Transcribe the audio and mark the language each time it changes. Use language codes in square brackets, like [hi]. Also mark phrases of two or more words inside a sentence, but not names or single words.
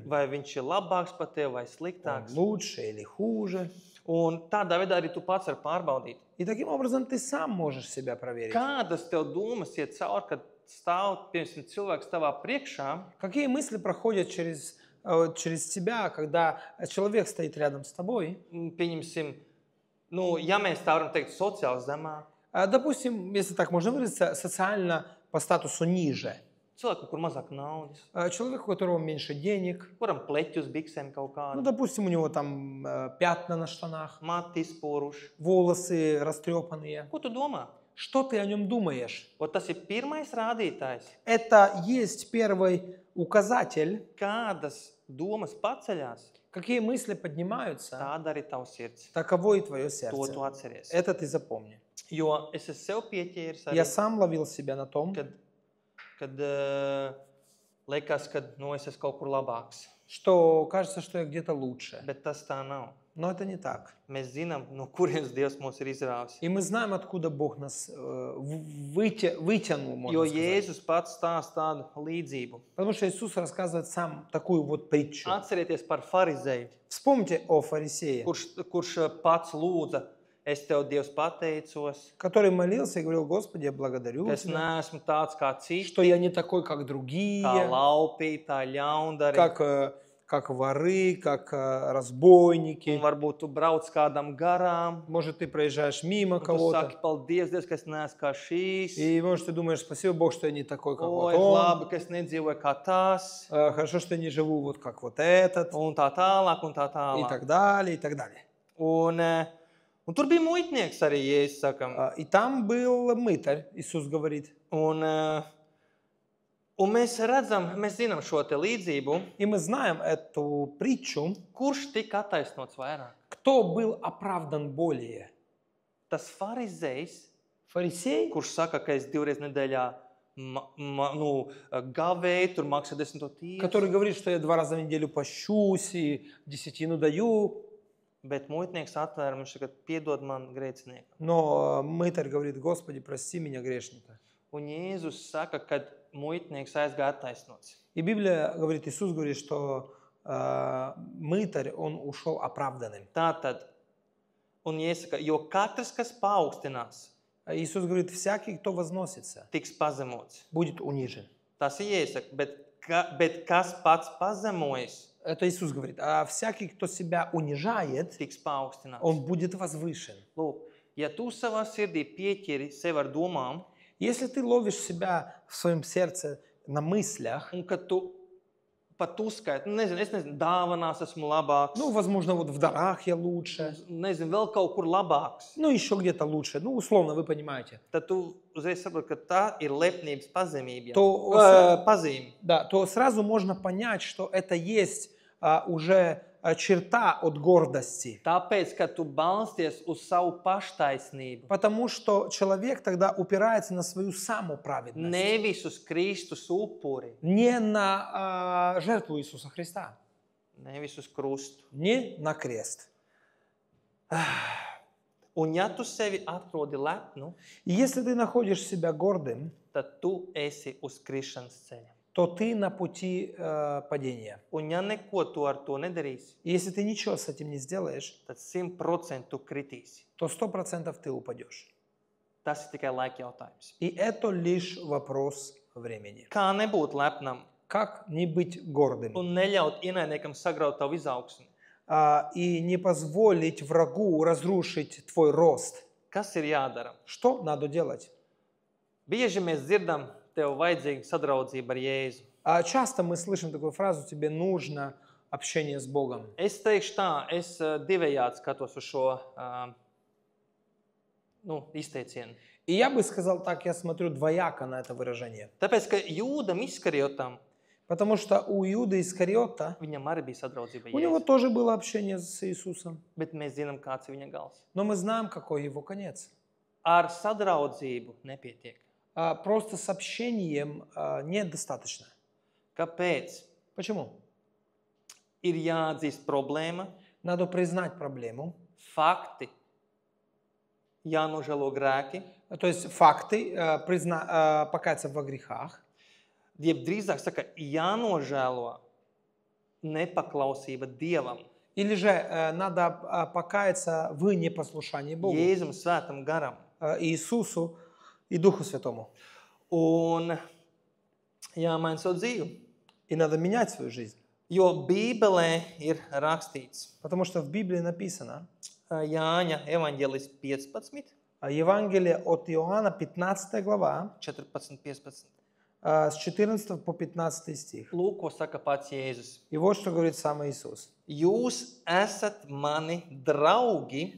[lv] vai viņš ir labāks par tevi vai [ru] он [lv] sliktāks. [ru] лучше или хуже. [lv] Un tādā veidā arī tu pats vari pārbaudīt. [ru] И таким образом ты сам можешь себя проверить. [lv] Kādas tev domas iet cauri, kad stāv, piemēram, cilvēks tavā priekšā, [ru] Какие мысли проходят через тебя, когда человек стоит рядом с тобой? [lv] pieņemsim, Nu, ja mēs tā varam teikt, sociāli zemāk, [ru] Допустим, если так можно выразиться, социально по статусу ниже. [lv] cilvēku, kur mazāk naudas, [ru] Человек, у которого меньше денег, [lv] kuram pleķi uz biksēm kaut [ru] ну, [lv] kādi, [ru] допустим, у него там пятна на штанах, [lv] mati izporuši. [ru] волосы растрепанные. [lv] Ko tu domā? [ru] Что ты о нем думаешь? [lv] Ot, tas ir pirmais rādītājs. [ru] Это есть первый указатель, [lv] Kādas domas paceļās, [ru] какие мысли поднимаются, [lv] tāda arī tavs sirds. [ru] таково и твое [lv] To tu [ru] сердце. [lv] atceries. [ru] Это ты запомни. [lv] Jo es esmu sev pieķēries arī, [ru] Я сам ловил себя на том, [lv] kad liekas, ka es esmu kaut kur labāks. [ru] что кажется, что я где-то лучше. [lv] Bet tas tā nav. [ru] Но это не так. [lv] Mēs zinām, no kurienes Dievs mūs ir izrāvis. [ru] И мы знаем, откуда Бог нас вытянул, [lv] Jo [ru] можно сказать. [lv] Jēzus pats stāsta tādu līdzību. [ru] Потому что Иисус рассказывает сам такую вот притчу. [lv] Atcerieties par farizēju, [ru] Вспомните о фарисее, [lv] kurš pats lūdza, es tev, Dievs, pateicos, [ru] который молился и говорил: Господи, я [lv] ka [ru] благодарю [lv] es [ru] Тебя, [lv] neesmu tāds kā citi, [ru] что я не такой, как другие, [lv] kā laupītāji, ļaundari. [ru] как воры, как разбойники. [lv] Un varbūt tu brauc kādam garām, [ru] Может, ты проезжаешь мимо [lv] un tu [ru] кого-то, [lv] saki, paldies, Dievs, ka es neesmu kā šīs. [ru] и, может, ты думаешь: спасибо Бог, что я не такой, как вот Oi, он. [lv] labi, ka es nedzīvoju kā tas, [ru] Хорошо, что я не живу вот как вот этот. [lv] un tā tālāk, un tā [ru] И [lv] tālāk. [ru] так далее, и так далее. [lv] Un tur bija muitnieks arī, Jēzus sakam. [ru] И там был мытарь, Иисус говорит. [lv] Un mēs redzam, mēs zinām šo te līdzību, [ru] И мы знаем эту притчу. [lv] kurš tika attaisnots vairāk. [ru] Кто был оправдан более? [lv] Tas farizējs, [ru] Фарисей, [lv] kurš saka, ka es 2 reizes nedēļā gavēju, tur maksā 10. tiesu, [ru] который говорит, что я 2 раза в неделю пощусь и десятину даю. [lv] bet muitnieks atvēra, viņš saka, piedod man grēcinieku. [ru] Но мытарь говорит: Господи, прости меня, грешника. [lv] Un Jēzus saka, ka muitnieks aizgāja attaisnots. [ru] И Библия говорит, Иисус говорит, что мытарь, он ушел оправданным. [lv] Tātad, un iesaka, jo katrs, kas paaugstinās, [ru] Иисус говорит: всякий, кто возносится, [lv] tiks pazemots. [ru] будет унижен. [lv] Tas ir iesaka, bet kas pats pazemojas, [ru] Это Иисус говорит. А всякий, кто себя унижает, [lv] tiks paaugstināts. [ru] он будет возвышен. [lv] Lūk, ja tu savā sirdī pieķeri sev ar domām, [ru] Если ты ловишь себя в своем сердце на мыслях, [lv] un ka tu pat uzskaiti, es nezinu, dāvanās esmu labāks, [ru] ну, возможно, вот в дарах я лучше, [lv] nezinu, vēl kaut kur labāks, [ru] ну, еще где-то лучше, ну, условно, вы понимаете, [lv] tad tu uzreiz saproti, ka tā ir lepnības pazemība. To- Pazīme. [ru] да, то сразу можно понять, что это есть уже черта от гордости. [lv] Tāpēc, ka tu balsties uz savu paštaisnību, [ru] Потому что человек тогда упирается на свою самоправедность, [lv] nevis uz Kristus upuri, [ru] не на жертву Иисуса Христа, [lv] nevis uz krustu. [ru] не на крест. [lv] Un ja tu sevi atrodi lepnu, [ru] И если ты находишь себя гордым, [lv] tad tu esi uz krišanas ceļa. [ru] то ты на пути падения. [lv] Un ja neko tu ar to nedarīsi, [ru] И если ты ничего с этим не сделаешь, [lv] tad 100% tu kritīsi. [ru] то 100% ты упадешь. [lv] Tas ir tikai laika jautājums. [ru] И это лишь вопрос времени. [lv] Kā nebūt lepnam [ru] Как не быть гордым [lv] un neļaut ienaidniekam sagraut tavu izaugsmi? [ru] и не позволить врагу разрушить твой рост? [lv] Kas ir jādara? [ru] Что надо делать? [lv] Bieži mēs dzirdam, tev vajadzīga sadraudzība ar Jēzu. [ru] Часто мы слышим такую фразу: тебе нужно общение с Богом. [lv] Es teikšu tā, es divējādi skatos uz šo izteicienu. [ru] И я бы сказал так, я смотрю двояко на это выражение. [lv] Tāpēc, ka Jūdam Iskariotam, [ru] Потому что у Иуды Искариота, [lv] viņam arī bija sadraudzība [ru] у него [lv] Jēzu. [ru] тоже было общение с Иисусом. [lv] Bet mēs zinām, kāds ir viņa gals. [ru] Но мы знаем, какой его конец. [lv] Ar sadraudzību nepietiek. [ru] Просто с общением недостаточно. [lv] Kāpēc? [ru] Почему? [lv] Ir jāatzīst problēma, [ru] Надо признать проблему. [lv] fakti, jānožēlo grēki, [ru] То есть факты, покаяться во грехах. [lv] jeb drīzāk saka, jānožēlo nepaklausība Dievam, [ru] Или же надо покаяться в непослушании Богу, [lv] Jēzum svētam garam. [ru] Иисусу и Духу Святому. [lv] Un jāmaina savu dzīvi. [ru] И надо менять свою жизнь. [lv] Jo Bībelē ir rakstīts, [ru] Потому что в Библии написано, [lv] Jāņa evaņģēlis 15, [ru] Евангелие от Иоанна, 15 глава, [lv] 14-15. [ru] с 14 по 15 стих. [lv] Lūk, ko saka pats Jēzus. [ru] И вот что говорит сам Иисус. [lv] Jūs esat mani draugi,